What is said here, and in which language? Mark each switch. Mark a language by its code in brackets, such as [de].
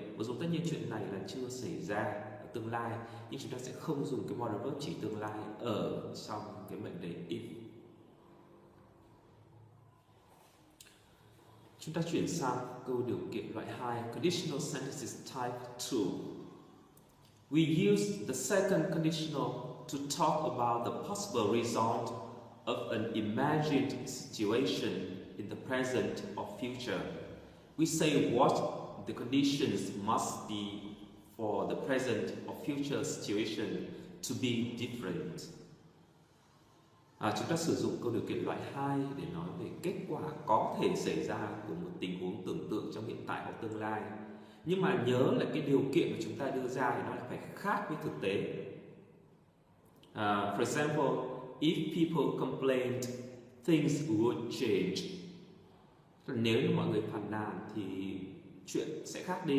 [vi] Mặc dù tất nhiên chuyện này là chưa xảy ra ở tương lai, nhưng chúng ta sẽ không dùng cái modal verb chỉ tương lai ở trong cái mệnh đề if. Chúng ta chuyển sang câu điều kiện loại 2, [en] conditional sentences type 2. We use the second conditional to talk about the possible result of an imagined situation in the present or future. We say what the conditions must be for the present or future situation to be different. [vi] Chúng ta sử dụng câu điều kiện loại 2 để nói về kết quả có thể xảy ra của một tình huống tưởng tượng trong hiện tại hoặc tương lai. Nhưng mà nhớ là cái điều kiện mà chúng ta đưa ra thì nó là phải khác với thực tế. [en] For example, if people complained, things would change. [vi] Nếu như mọi người phàn nàn thì chuyện sẽ khác đi.